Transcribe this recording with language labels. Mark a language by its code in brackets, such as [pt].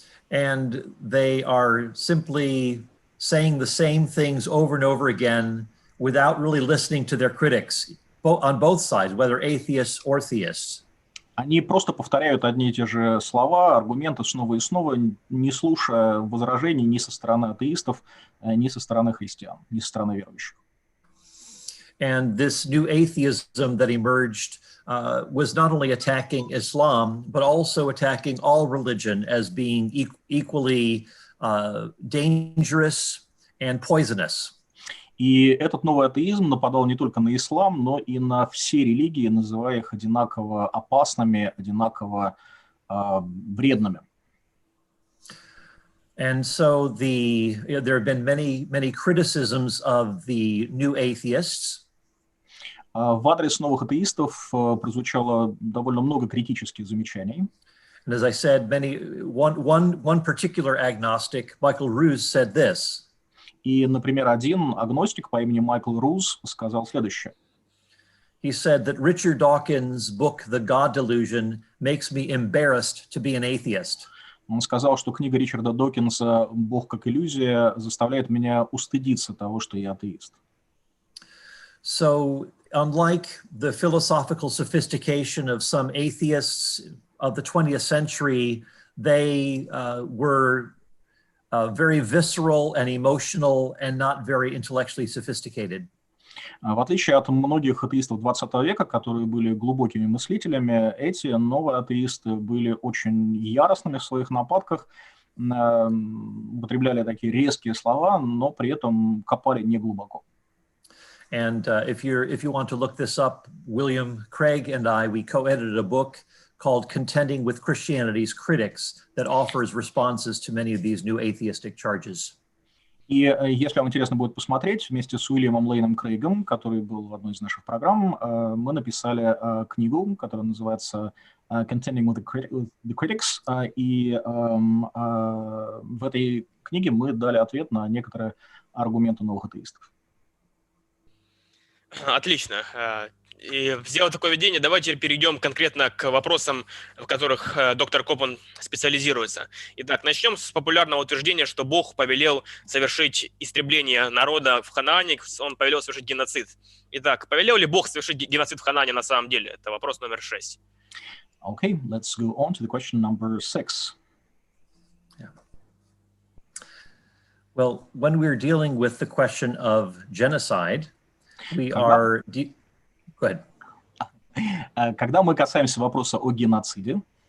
[en] and they are simply saying the same things over and over again without really listening to their critics on both sides, whether atheists or theists. [ru] Они просто повторяют одни и те же слова, аргументы снова и снова, не слушая возражений ни со стороны атеистов, ни со стороны христиан, ни со стороны верующих. [en] And this new atheism that emerged was not only attacking Islam, but also attacking all religion as being equally dangerous and poisonous. [ru] И этот новый атеизм нападал не только на ислам, но и на все религии, называя их одинаково опасными, одинаково вредными. [en] And so there have been many criticisms of the new atheists. [ru] В адрес новых атеистов прозвучало довольно много критических замечаний. [en] And as I said, one particular agnostic, Michael Ruse, said this. [ru] И, например, один агностик по имени Майкл Руз сказал следующее. [en] He said that Richard Dawkins' book, The God Delusion, makes me embarrassed to be an atheist. [ru] Он сказал, что книга Ричарда Докинса «Бог как иллюзия» заставляет меня устыдиться того, что я атеист. [en] So, unlike the philosophical sophistication of some atheists of the 20th century, they were very visceral and emotional and not very intellectually sophisticated. [ru] В отличие от многих атеистов 20 века, которые были глубокими мыслителями, эти новые атеисты были очень яростными в своих нападках, употребляли такие резкие слова, но при этом копали не глубоко. [en] And if you want to look this up, William Craig and we co-edited a book called Contending with Christianity's Critics that offers responses to many of these new atheistic charges. [ru] И если вам интересно будет посмотреть, вместе с Уильямом Лейном Крейгом, который был в одной из наших программ, мы написали книгу, которая называется Contending with the Critics, и в этой книге мы дали ответ на некоторые аргументы новых атеистов. Отлично. И сделав такое введение, давайте перейдем конкретно к вопросам, в которых доктор Копан специализируется. Итак, начнем с популярного утверждения, что Бог повелел совершить истребление народа в Ханаане, он повелел совершить геноцид. Итак, повелел ли Бог совершить геноцид в Ханаане на самом деле? Это вопрос номер 6. [en] Okay, let's go on to the question number 6. Yeah. Well, when we're dealing with the question of genocide, we are... Go ahead. [ru] Когда мы касаемся вопроса о геноциде,